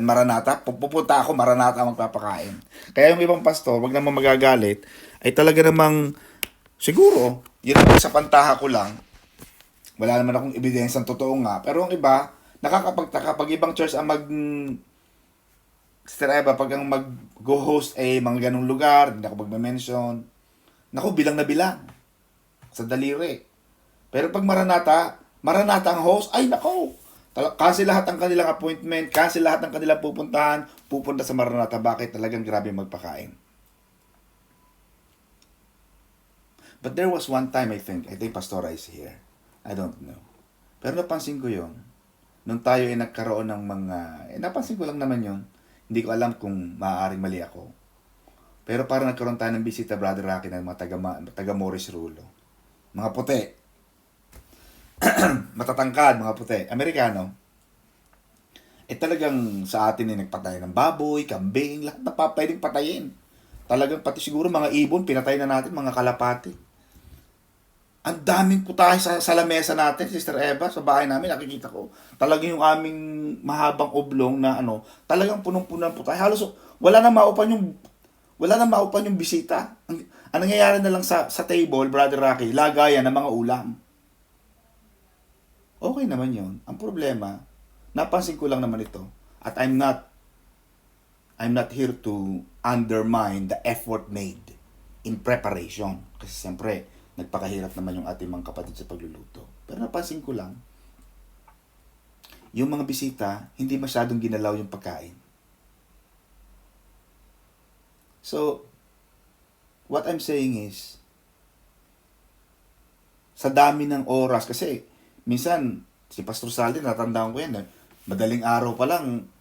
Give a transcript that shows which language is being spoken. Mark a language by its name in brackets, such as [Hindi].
[Filipino] Maranatha, pupunta ako, Maranatha ang magpapakain. Kaya yung ibang pastor, wag namang magagalit, ay talaga namang, siguro, yun naman sa pantaha ko lang, wala naman akong ebidensyang totoo nga, pero ang iba, nakakapagtaka, pag ibang church ang Sister Eva, pag ang mag-go-host ay mga ganong lugar, hindi ako mag-mention, naku, bilang na bilang. Sa daliri. Pero pag Maranatha ang host, ay nako. Cancel lahat ang kanilang appointment, cancel lahat ng kanilang pupuntahan, pupunta sa Maranatha. Bakit? Talagang grabe magpakain. [English] But there was one time, I think Pastora is here. I don't know. [Filipino] Pero napansin ko yon. Nung tayo ay nagkaroon ng mga, napansin ko lang naman yon. Hindi ko alam kung maaaring mali ako. Pero parang nagkaroon tayo ng bisita, Brother Rocky, ng mga taga Morris Rulo. Mga puti. Matatangkad, mga puti. Amerikano. Talagang sa atin nagpatay ng baboy, kambing, lahat na pwedeng patayin. Talagang pati siguro mga ibon, pinatay na natin, mga kalapati. Ang daming putahe sa lamesa natin, Sister Eva, sa bahay namin, nakikita ko. Talagang yung aming mahabang oblong na talagang punong-puno ng putahe. Halos wala na maupan yung bisita. Ang nangyayari na lang sa table, Brother Rocky, lagayan ng mga ulam. Okay naman yun. Ang problema, napansin ko lang naman ito. [English] At I'm not here to undermine the effort made in preparation. [Filipino] Kasi siyempre, nagpakahirap naman yung ating mga kapatid sa pagluluto. Pero napansin ko lang, yung mga bisita, hindi masyadong ginalaw yung pagkain. [English] So, what I'm saying is, [Filipino] sa dami ng oras, kasi minsan, si Pastor Saldi, natandaan ko yan, madaling araw pa lang,